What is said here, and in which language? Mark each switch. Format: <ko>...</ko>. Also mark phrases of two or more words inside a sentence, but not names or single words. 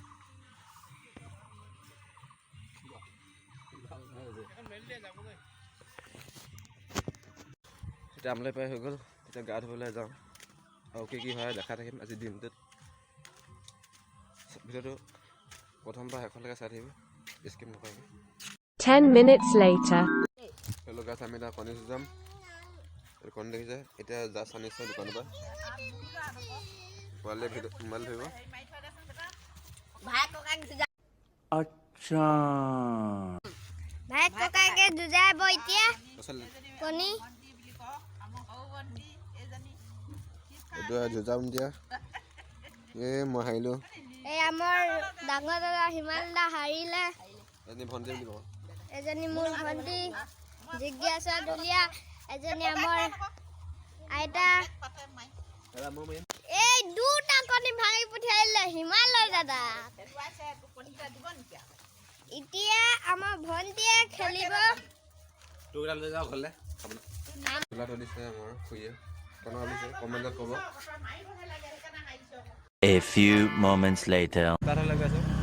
<as>এতিয়া আমলৈ পাই হৈ গ'ল, এতিয়া গা ধুবলৈ যাওঁ। আৰু কি হয় দেখা থাকিম আজি দিনটোত। ভিডিঅ'টো প্ৰথমবাৰ শেষলৈকে চাই থাকিব, স্কিপ নকৰিব।</as> <en>10 minutes later. Hello guys,</en> <as>আমি এতিয়া কণী যাম। কণী দেখিছে, এতিয়া জাষ্ট আনিছোঁ দোকানৰ পৰা। পোৱালীয়ে মোবাইল ধৰিব। भाई कोका के जुजा</as> <hi>अच्छा भाई कोका के जुजा बइतिया कोनी</hi> <as>এটো জজাম দিয়া। মই হাৰিলোঁ। এই আমাৰ ডাঙৰ দাদা হিমাল দা হাৰিলে। এজনী ভণ্টি বুলি কওঁ। এজনী মোৰ ভণ্টি জিজ্ঞাসা দুলিয়া, এজনী আমাৰ আইতা। এই দুটা কণী ভাঙি পঠিয়াইলে হিমালয় দাদা। এতিয়া আমাৰ ভণ্টিয়ে খেলিব। তোৰা লৈ যাও ঘৰলে খাবলৈ। তোলা ধৰিছে আমাৰ খুৰীয়ে। কোন আলিছে কমেন্টত ক'ব।</as> <en>A few moments later.</en> <as>তাতে লগাইছো।</as>